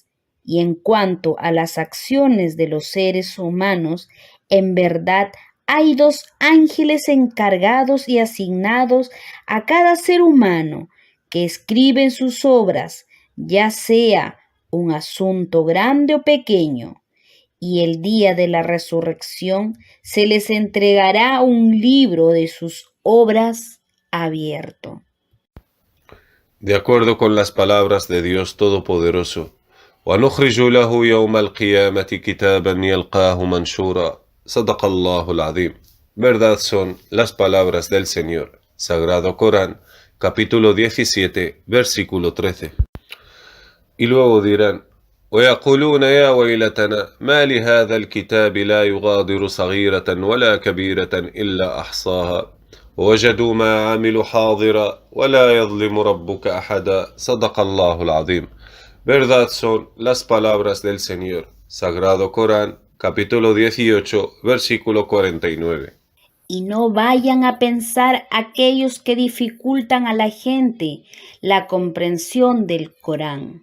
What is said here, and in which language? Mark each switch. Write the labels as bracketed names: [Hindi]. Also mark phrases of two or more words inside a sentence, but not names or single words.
[Spanish] Y en cuanto a las acciones de los seres humanos, en verdad hay 2 ángeles encargados y asignados a cada ser humano que escriben sus obras, ya sea un asunto grande o pequeño, y el día de la resurrección se les entregará un libro de sus obras abierto. De acuerdo con las palabras de Dios Todopoderoso, [Arabic] وَنُخْرِجُ لَهُ يَوْمَ الْقِيَامَةِ كِتَابًا يَلْقَاهُ مَنْشُورًا صدق الله العظيم. [Spanish] Verdad son las palabras del Señor. Sagrado Corán, capítulo 17, versículo 13. Y luego dirán, [Arabic] ويقولون يا ويلتنا ما لهذا الكتاب لا يغادر صغيرة ولا كبيرة إلا أحصاها ووجدوا ما عملوا حاضرا ولا يظلم ربك أحدا صدق الله العظيم. [Spanish] Verdad son las palabras del Señor. Sagrado Corán, capítulo 18, versículo 49. Y no vayan a pensar aquellos que dificultan a la gente la comprensión del Corán.